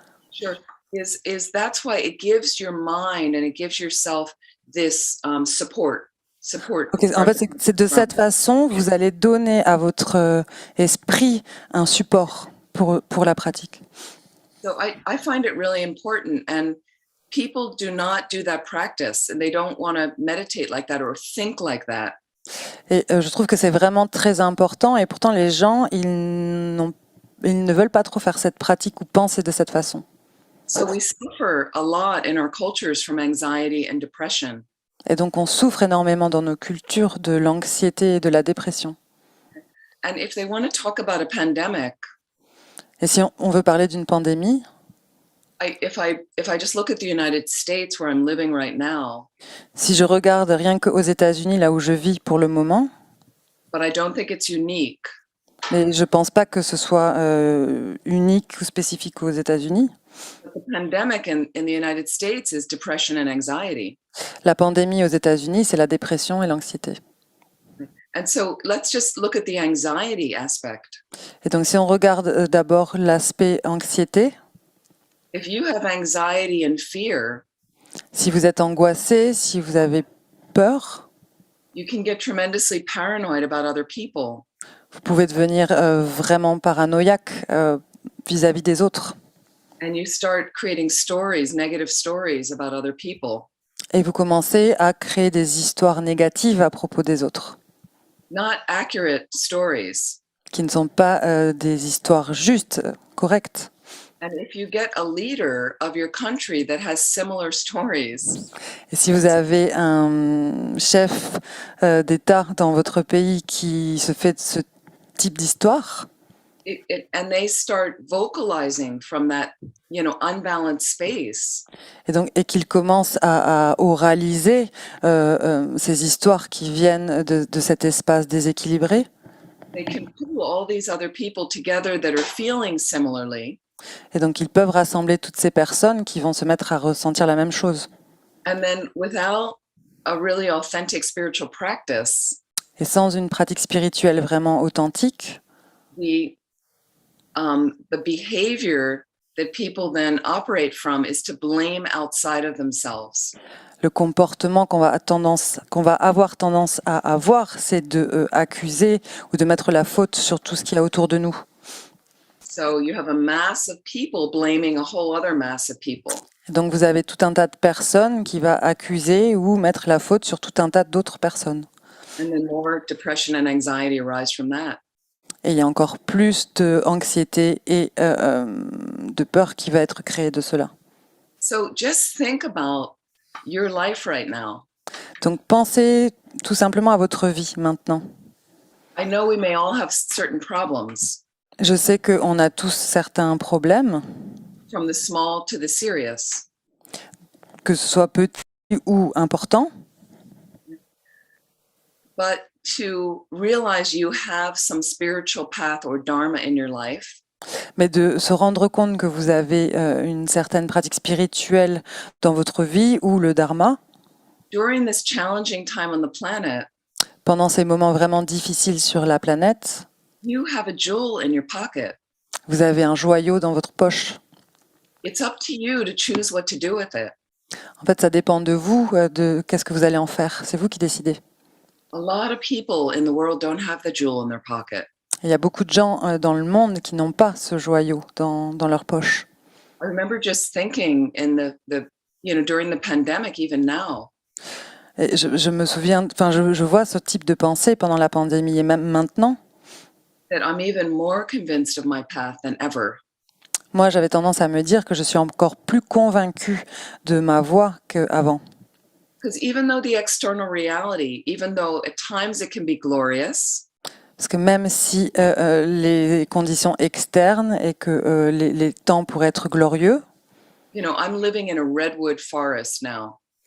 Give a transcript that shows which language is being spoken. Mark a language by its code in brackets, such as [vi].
[en] Sure. Is that's why it gives your mind and it gives yourself this support. [fr] Okay, en fait, c'est de cette façon, vous allez donner à votre esprit un support pour la pratique. [en] So I find it really important, and people do not do that practice, and they don't want to meditate like that or think like that. [fr] Et je trouve que c'est vraiment très important, et pourtant les gens, ils ne veulent pas trop faire cette pratique ou penser de cette façon. [en] So we suffer a lot in our cultures from anxiety and depression. [fr] Et donc on souffre énormément dans nos cultures de l'anxiété et de la dépression. [en] And if they want to talk about a pandemic, [fr] et si on veut parler d'une pandémie, [en] if I just look at the United States where I'm living right now, [fr] si je regarde rien qu'aux États-Unis, là où je vis pour le moment, [en] but I don't think it's unique. [fr] Mais je pense pas que ce soit unique ou spécifique aux États-Unis. [en] The pandemic in the United States is depression and anxiety. [fr] La pandémie aux États-Unis, c'est la dépression et l'anxiété. [en] And so let's just look at the anxiety aspect. [fr] Et donc, si on regarde d'abord l'aspect anxiété, [en] If you have anxiety and fear, [fr] si vous êtes angoissé, si vous avez peur, [en] you can get tremendously paranoid about other people. [fr] vous pouvez devenir vraiment paranoïaque vis-à-vis des autres. [en] And you start creating stories, negative stories about other people. [fr] Et vous commencez à créer des histoires négatives à propos des autres, [en] Not accurate stories. [fr] qui ne sont pas des histoires justes, correctes. [en] And if you get a leader of your country that has similar stories, [fr] Et si vous avez un chef d'État dans votre pays qui se fait de ce type d'histoire, [en] and they start vocalizing from that, unbalanced space, [fr] et qu'il commence à oraliser ces histoires qui viennent de cet espace déséquilibré, [en] they can pull all these other people together that are feeling similarly. [fr] et donc ils peuvent rassembler toutes ces personnes qui vont se mettre à ressentir la même chose. [en] And then without a really authentic spiritual practice, [fr] Et sans une pratique spirituelle vraiment authentique, [en] the behavior that people then operate from is to blame outside of themselves. [fr] le comportement qu'on va avoir tendance à avoir, c'est de accuser ou de mettre la faute sur tout ce qu'il y a autour de nous. [en] So you have a mass of people blaming a whole other mass of people. [fr] Donc vous avez tout un tas de personnes qui va accuser ou mettre la faute sur tout un tas d'autres personnes. [en] And then more depression and anxiety arise from that. [fr] Et il y a encore plus d'anxiété et de peur qui va être créée de cela. [en] So just think about your life right now. [fr] Donc pensez tout simplement à votre vie maintenant. [en] I know we may all have certain problems, [fr] Je sais qu'on a tous certains problèmes, [en] from the small to the serious. [fr] que ce soit petit ou important, [en] But to realize you have some spiritual path or dharma in your life, [fr] mais de se rendre compte que vous avez une certaine pratique spirituelle dans votre vie ou le dharma, [en] during this challenging time on the planet, [fr] pendant ces moments vraiment difficiles sur la planète, [en] you have a jewel in your pocket. [fr] vous avez un joyau dans votre poche. [en] It's up to you to choose what to do with it. [fr] En fait, ça dépend de vous, de qu'est-ce que vous allez en faire. C'est vous qui décidez. [en] A lot of people in the world don't have the jewel in their pocket. [fr] Il y a beaucoup de gens dans le monde qui n'ont pas ce joyau dans leur poche. [en] I remember just thinking in during the pandemic, even now, [fr] Et je me souviens, enfin, je vois ce type de pensée pendant la pandémie et même maintenant. [en] that I'm even more convinced of my path than ever. [fr] Moi, j'avais tendance à me dire que je suis encore plus convaincue de ma voie qu'avant. [en] Because even though the external reality, even though at times it can be glorious, [fr] Parce que même si les conditions externes et que les temps pourraient être glorieux, [en] I'm living in a redwood forest now.